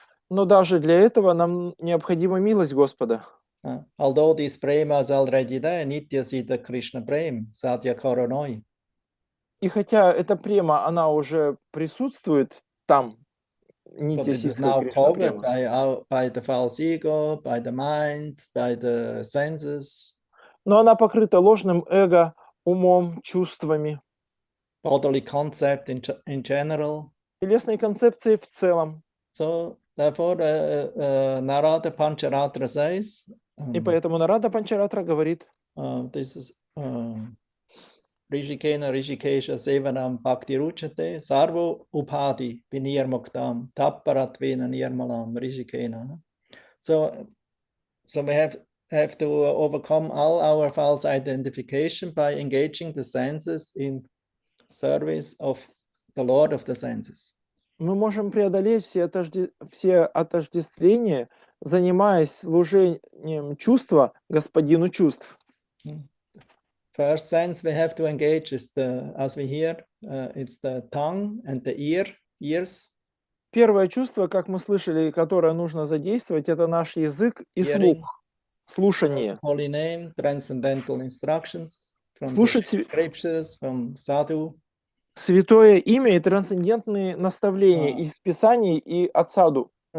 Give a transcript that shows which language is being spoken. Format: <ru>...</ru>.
<ru>Но даже для этого нам необходима милость Господа.</ru> <en>Although this prema is already there,</en> <sa>nitya siddha Krishna prem, satya karanoi.</sa> <ru>И хотя эта према, она уже присутствует там, нитя ситха Кришна према.</ru> <en>By the false ego, by the mind, by the senses.</en> <ru>Но она покрыта ложным эго, умом, чувствами.</ru> <en>Bodily concept in general.</en> <ru>Телесной концепцией в целом.</ru> <en>So therefore, Narada Pancharatra says.</en> <ru>И поэтому Нарада Панчаратра говорит.</ru> <sa>This is Rishikena Rishikesha Sevanam Bhakti Ruchate Sarvo Upadi Vinirmuktam Tapparatvena Nirmalam Rishikena.</sa> <en>So we have to overcome all our false identification by engaging the senses in service of the Lord of the senses.</en> <ru>Мы можем преодолеть все отождествления, занимаясь служением чувства господину чувств.</ru> <en>First sense we have to engage is as we hear, it's the tongue and the ears.</en> <ru>Первое чувство, как мы слышали, которое нужно задействовать, это наш язык и слух, слушание.</ru> <en>Holy name, transcendental instructions from</en> <ru>Слушать</ru> <en>the scriptures, from sadhu.</en> <ru>Святое имя и трансцендентные наставления из Писаний и от саду.</ru>